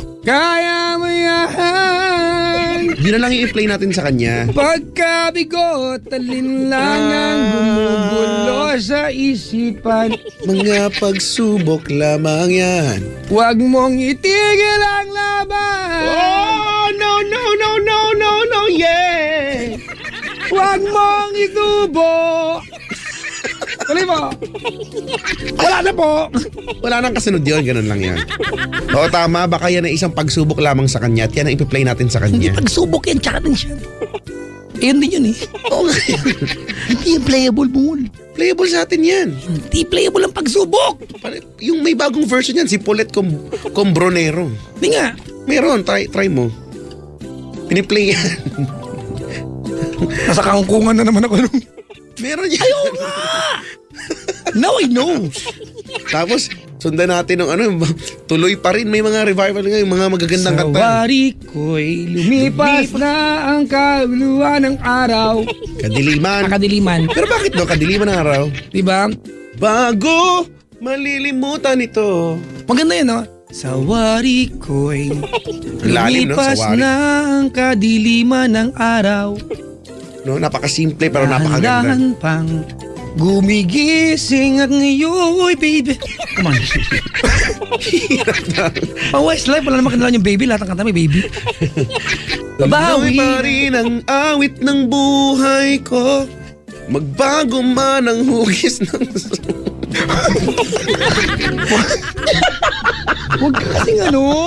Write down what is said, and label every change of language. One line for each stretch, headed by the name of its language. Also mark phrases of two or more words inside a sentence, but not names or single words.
Filipino: Kaya mo yan. Yun na lang i-play natin sa kanya. Pagkabigo, talinlangan gumugulo sa isipan. Mga pagsubok lamang yan. Huwag mong itigil ang laban.
English: Oh, no, no, no, no, no, no, yeah!
Filipino: Huwag mong itubo. Tuloy mo. Wala na po. Wala nang kasunod yun, ganun lang yan. Oo, tama, baka yan ay isang pagsubok lamang sa kanya at yan ang ipi-play natin sa Hindi kanya. pagsubok yan, tsaka din siya. Ayun din yun eh. Oo nga yan. Hindi yung playable mo. Playable sa atin yan. Hindi playable ang pagsubok. Yung may bagong version yan, si Paulette Combronero. Hindi nga. Meron, try mo. Piniplay yan. Nasa kangkungan na naman ako. Meron yan. Ayaw nga.
English: Now I know.
Filipino: Tapos, sundan natin ng tuloy pa rin. May mga revival ngayon, mga magagandang Sa kanta. wari ko'y lumipas na ang kabuluhan ng araw. Kadiliman. Kadiliman. Pero bakit no? Kadiliman ng araw. Diba? Bago malilimutan ito. Maganda yun, no? Sa wari ko'y Lalim, no? Sa lumipas wari. na ang kadiliman ng araw. No, napakasimple pero napakaganda. Dahan pang gumigising at ngayon, baby.
English: Come on.
Filipino: Pang Westlife, wala naman kanila yung baby. Lahat ng kanta may baby. Bawi Bawi. pa rin ang awit ng buhay ko. Magbago man ang hugis ng... Huwag kasing ano.